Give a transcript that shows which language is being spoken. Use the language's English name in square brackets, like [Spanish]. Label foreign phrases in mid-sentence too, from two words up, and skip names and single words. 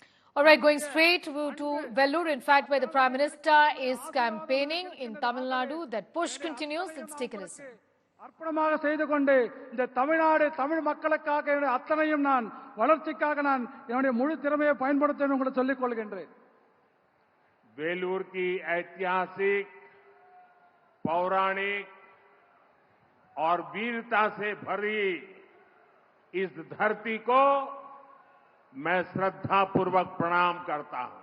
[English] All right, going straight to Vellore, in fact, where the Prime Minister is campaigning in Tamil Nadu. That push continues. Let's take a listen. [Tamil] அர்ப்பணமாக செய்து கொண்டு இந்த தமிழ்நாடு தமிழ் மக்களுக்காக அத்தனையும் நான் வளர்ச்சிக்காக நான் என்னுடைய முழு திறமையை பயன்படுத்த உங்களுக்கு சொல்லிக் கொள்கின்றேன். [Hindi] वेलूर की ऐतिहासिक, पौराणिक और वीरता से भरी इस धरती को मैं श्रद्धापूर्वक प्रणाम करता हूं.